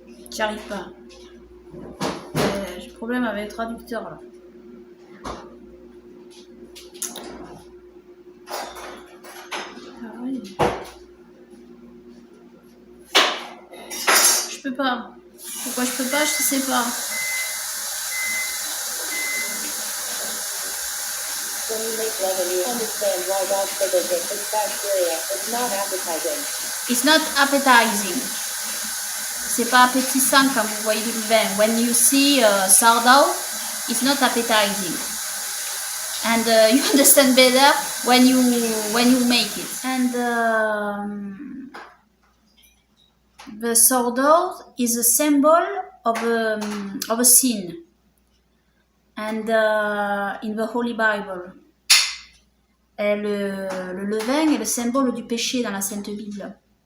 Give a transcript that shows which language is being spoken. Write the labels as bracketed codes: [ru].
[fr] J'y arrive pas. J'ai problème avec le traducteur là. Ah oui. Je peux pas. Pourquoi je peux pas, je sais pas. [en] When you make leaven, you understand why God forbid it. It's bacteria. It's not appetizing. It's not appetizing. [fr] C'est pas appétissant quand vous voyez du levain. [en] When you see sourdough, it's not appetizing. And you understand better when you make it. And the sourdough is a symbol of a sin. And in the Holy Bible. [fr] Et le levain est le symbole du péché dans la Sainte Bible.